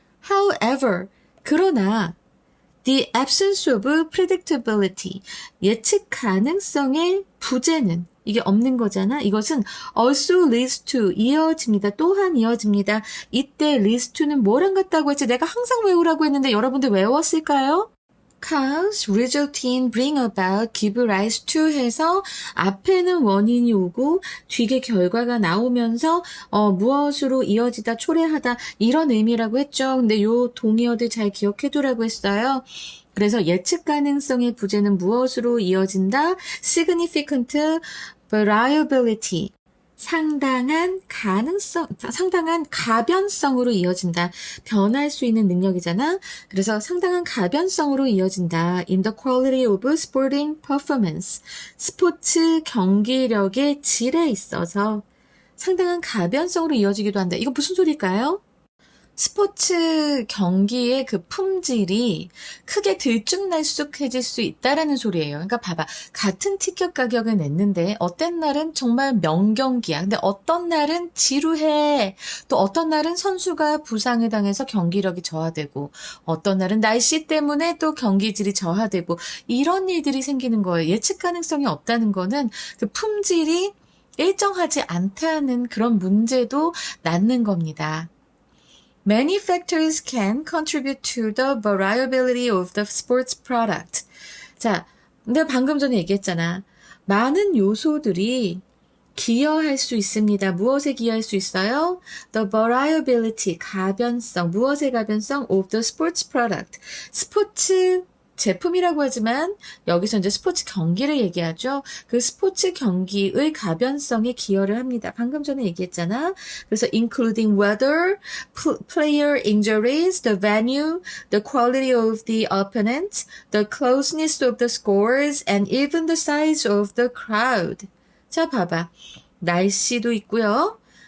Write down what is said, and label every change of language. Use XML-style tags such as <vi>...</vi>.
<en>However,</en> <ko>그러나</ko> <en>The absence of predictability,</en> <ko>예측 가능성의 부재는 이게 없는 거잖아. 이것은</ko> <en>also leads to,</en> <ko>이어집니다. 또한 이어집니다. 이때 leads to는 뭐랑 같다고 했지? 내가 항상 외우라고 했는데 여러분들 외웠을까요?</ko> <en>cause, result in, bring about, give rise to</en> <ko>해서 앞에는 원인이 오고 뒤에 결과가 나오면서 무엇으로 이어지다, 초래하다 이런 의미라고 했죠. 근데 요 동의어들 잘 기억해두라고 했어요. 그래서 예측 가능성의 부재는 무엇으로 이어진다?</ko> <en>significant variability.</en> <ko>상당한 가능성, 상당한 가변성으로 이어진다. 변할 수 있는 능력이잖아. 그래서 상당한 가변성으로 이어진다.</ko> <en>In the quality of sporting performance.</en> <ko>스포츠 경기력의 질에 있어서 상당한 가변성으로 이어지기도 한다. 이거 무슨 소리일까요? 스포츠 경기의 그 품질이 크게 들쭉날쭉해질 수 있다라는 소리예요. 그러니까 봐봐. 같은 티켓 가격을 냈는데 어떤 날은 정말 명경기야. 근데 어떤 날은 지루해. 또 어떤 날은 선수가 부상을 당해서 경기력이 저하되고 어떤 날은 날씨 때문에 또 경기질이 저하되고 이런 일들이 생기는 거예요. 예측 가능성이 없다는 거는 그 품질이 일정하지 않다는 그런 문제도 낳는 겁니다.</ko> <en>Many factors can contribute to the variability of the sports product.</en> <ko>자, 내가 방금 전에 얘기했잖아. 많은 요소들이 기여할 수 있습니다. 무엇에 기여할 수 있어요?</ko> <en>The variability,</en> <ko>가변성, 무엇의 가변성?</ko> <en>Of the sports product.</en> <ko>스포츠 제품이라고 하지만 여기서 이제 스포츠 경기를 얘기하죠. 그 스포츠 경기의 가변성에 기여를 합니다. 방금 전에 얘기했잖아. 그래서</ko> <en>including weather, player injuries, the venue, the quality of the opponent, the closeness of the scores, and even the size of the crowd.</en> <ko>자, 봐봐. 날씨도 있고요.</ko>